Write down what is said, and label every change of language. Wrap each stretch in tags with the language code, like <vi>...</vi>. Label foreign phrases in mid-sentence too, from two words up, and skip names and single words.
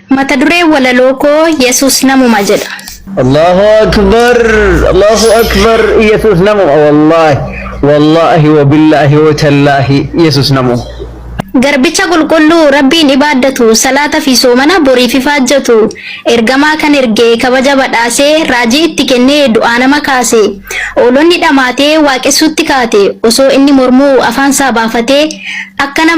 <om>mata duree walaloo koo Yesuus namuma jedha.</om> <ar>الله أكبر، الله أكبر.</ar> <om>Yesuus namuma</om> <ar>والله وبالله وتالله</ar> <om>Yesuus namuma. Garbicha qulqulluu Rabbiin ibaaddatu salaata fi soomana borii fi faajjatu ergamaa kan ergee kabaja badhaasee raajii itti kennee du'aa nama kaase oolonni dhamaatee waaqessuutti kaate osoo inni mormuu afaan isaa baafatee akka nama</om>